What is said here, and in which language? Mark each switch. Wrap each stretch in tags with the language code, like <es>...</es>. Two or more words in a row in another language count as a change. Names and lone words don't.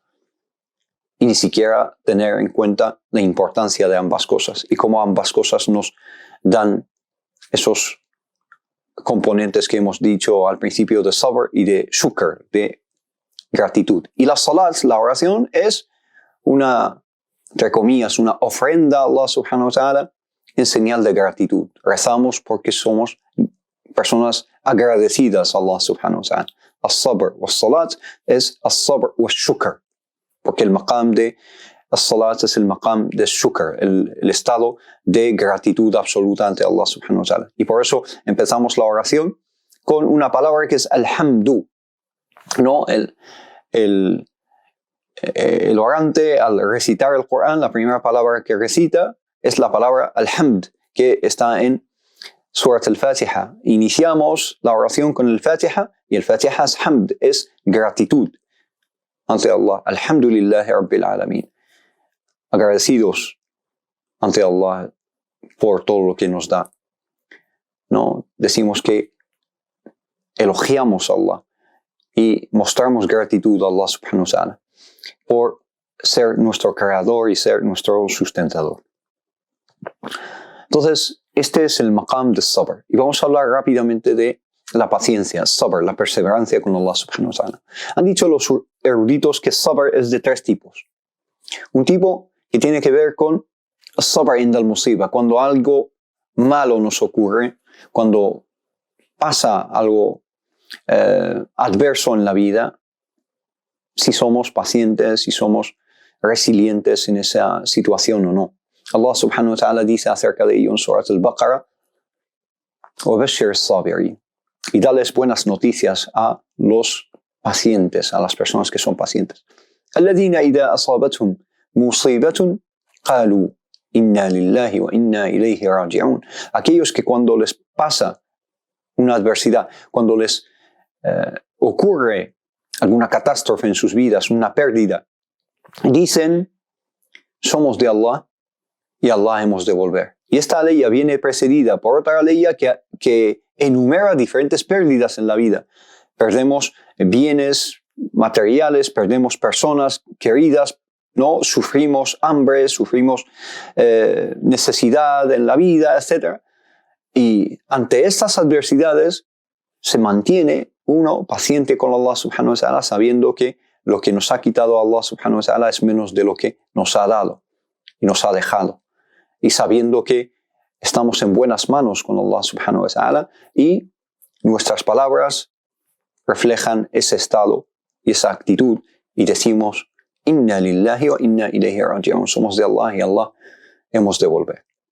<es>Y ni siquiera tener en cuenta la importancia de ambas cosas y cómo ambas cosas nos dan esos componentes que hemos dicho al principio de sabr y de shukr, de gratitud. Y la salat, la oración, es una, entre comillas, una ofrenda a Allah</es> <ar>سبحانه وتعالى</ar> <es>en señal de gratitud. Rezamos porque somos personas agradecidas a Allah</es> <ar>سبحانه وتعالى. الصبر والصلاة es الصبر والشكر,</ar> <es>porque el maqam de as-salat es el maqam de shukr, el estado de gratitud absoluta ante Allah</es> <ar>سبحانه وتعالى.</ar> <es>Y por eso empezamos la oración con una palabra que es alhamdu. No, el orante al recitar el Corán, la primera palabra que recita es la palabra alhamd, que está en Surat al-Fatiha. Iniciamos la oración con el Fatiha y el Fatiha es hamd, es gratitud ante Allah.</es> <ar>الحمد لله رب العالمين.</ar> <es>Agradecidos ante Allah por todo lo que nos da. No, decimos que elogiamos a Allah y mostramos gratitud a Allah</es> <ar>سبحانه وتعالى</ar> <es>por ser nuestro creador y ser nuestro sustentador. Entonces, este es el maqam de sabr. Y vamos a hablar rápidamente de la paciencia, sabr, la perseverancia con Allah</es> <ar>سبحانه وتعالى.</ar> <es>Han dicho los eruditos que sabr es de tres tipos. Un tipo que tiene que ver con</es> <ar>الصبر عند المصيبة,</ar> <es>cuando algo malo nos ocurre, cuando pasa algo adverso en la vida, si somos pacientes, si somos resilientes en esa situación o no. Allah</es> <ar>سبحانه وتعالى</ar> <es>dice acerca de ello en Surat al-Baqarah:</es> <ar>وَبَشِّرِ الصَّابِرِينَ,</ar> <es>y dales buenas noticias a los pacientes, a las personas que son pacientes.</es> <ar>الَّذِينَ إِذَا أَصَابَتْهُمْ مُصِيبَةٌ قَالُوا إِنَّا لِلَّهِ وَإِنَّا إِلَيْهِ رَاجِعُونَ.</ar> <es>Aquellos que cuando les pasa una adversidad, cuando les ocurre alguna catástrofe en sus vidas, una pérdida, dicen: somos de Allah y a Allah hemos de volver. Y esta ley viene precedida por otra ley que enumera diferentes pérdidas en la vida. Perdemos bienes materiales, perdemos personas queridas, ¿no? Sufrimos hambre, sufrimos necesidad en la vida, etc. Y ante estas adversidades se mantiene uno paciente con Allah</es> <ar>سبحانه وتعالى,</ar> <es>sabiendo que lo que nos ha quitado Allah</es> <ar>سبحانه وتعالى</ar> <es>es menos de lo que nos ha dado y nos ha dejado. Y sabiendo que estamos en buenas manos con Allah</es> <ar>سبحانه وتعالى</ar> <es>y nuestras palabras reflejan ese estado y esa actitud y decimos:</es> <ar>إنا لله وإنا إليه راجعون,</ar> <es>somos de Allah y a Allah hemos de volver.</es>